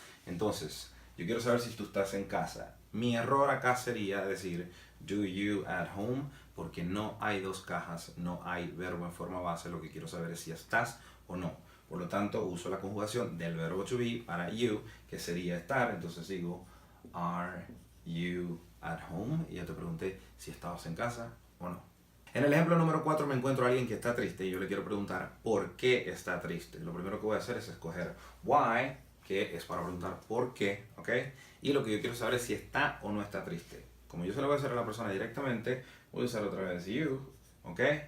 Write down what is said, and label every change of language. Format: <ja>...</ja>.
<es>Entonces, yo quiero saber si tú estás en casa. Mi error acá sería decir</es> <en>do you at home</en> <es>porque no hay dos cajas, no hay verbo en forma base. Lo que quiero saber es si estás o no. Por lo tanto, uso la conjugación del verbo to be para you, que sería estar. Entonces digo,</es> <en>are you at home?</en> <es>Y ya te pregunté si estabas en casa o no. En el ejemplo número 4 me encuentro a alguien que está triste y yo le quiero preguntar por qué está triste. Lo primero que voy a hacer es escoger why, que es para preguntar por qué, ¿ok? Y lo que yo quiero saber es si está o no está triste. Como yo se lo voy a hacer a la persona directamente, voy a usar otra vez you, ¿ok?</es>